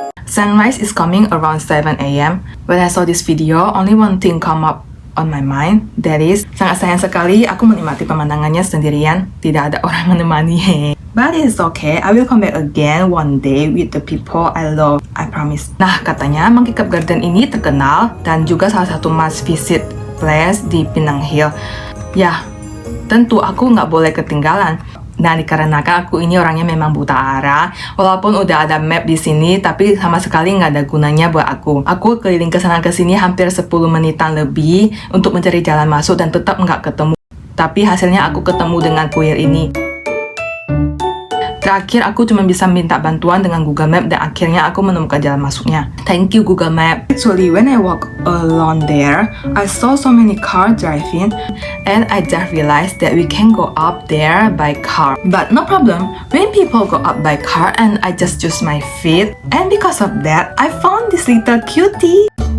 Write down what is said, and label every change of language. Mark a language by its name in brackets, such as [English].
[English] Sunrise is coming around 7 a.m. When I saw this video, only one thing come up on my mind. That is, [Indonesian] sangat sayang sekali aku menikmati pemandangannya sendirian, tidak ada orang menemani. [English] But it's okay, I will come back again one day with the people I love, I promise. [Indonesian] Nah, katanya Monkey Cave Garden ini terkenal dan juga salah satu [English] must visit place [Indonesian] di Penang Hill. Ya, tentu aku nggak boleh ketinggalan. Nah, dikarenakan aku ini orangnya memang buta arah, walaupun udah ada map di sini, tapi sama sekali nggak ada gunanya buat aku. Aku keliling ke sana ke sini hampir 10 menitan lebih untuk mencari jalan masuk dan tetap nggak ketemu. Tapi hasilnya aku ketemu dengan kuil ini. Terakhir aku cuma bisa minta bantuan dengan Google Map dan akhirnya aku menemukan jalan masuknya. [English] Thank you Google Map. Actually, when I walk along there, I saw so many cars driving and I just realized that we can go up there by car. But no problem, when people go up by car and I just use my feet, and because of that, I found this little cutie.